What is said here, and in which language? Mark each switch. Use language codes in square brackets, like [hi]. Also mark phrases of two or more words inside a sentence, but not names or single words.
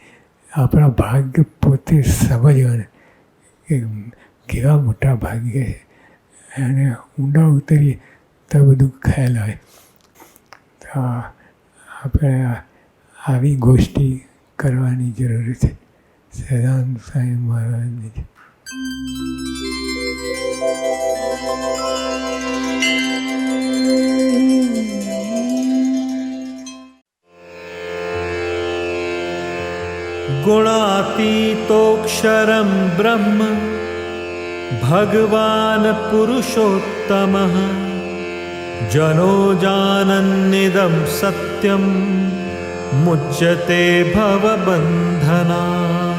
[gu] આપણા ભાગ્ય પોતે સમજવાના કે કેવા મોટા ભાગ્ય છે. અને ઊંડા ઉતરીએ તો બધું ખ્યાલ આવે. તો આપણે આવી ગોષ્ઠી કરવાની જરૂર છે. સદાનંદ સ્વામી મહારાજની [sa] गुणातीतोऽक्षरं ब्रह्म भगवान् पुरुषोत्तमः जनो जानन्निदं सत्यं मुच्यते भवबन्धनात्।